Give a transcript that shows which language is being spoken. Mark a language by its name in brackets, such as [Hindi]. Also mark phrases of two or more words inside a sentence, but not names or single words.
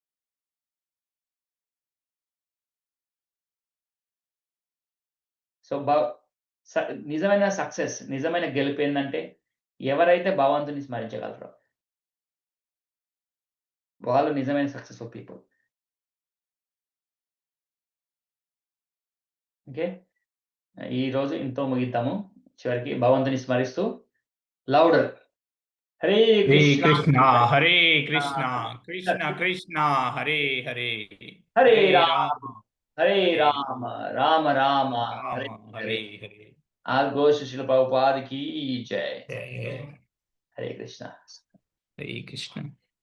[Telugu] సో నిజమైన సక్సెస్, నిజమైన గెలుపేందంటే ఎవరైతే భగవంతుడిని స్మరించగలరో వాళ్ళు నిజమైన [English] successful people. [Telugu] ఓకే. ఈరోజు ఇంతో ముగిద్దాము. చివరికి భగవంతుని స్మరిస్తూ లౌడర్ హరే [Sanskrit] హరే కృష్ణ కృష్ణ, హరే కృష్ణ, కృష్ణ కృష్ణ, హరే హరే, హరే హరే రామ, రామ, హరే హరే రామ, రామ రామ, హరే రామ, హరే. హరే హరే. [Hindi] ऑल शिल प्रभुपाद की जय. [Sanskrit] జయ హరే కృష్ణ. హరే కృష్ణ.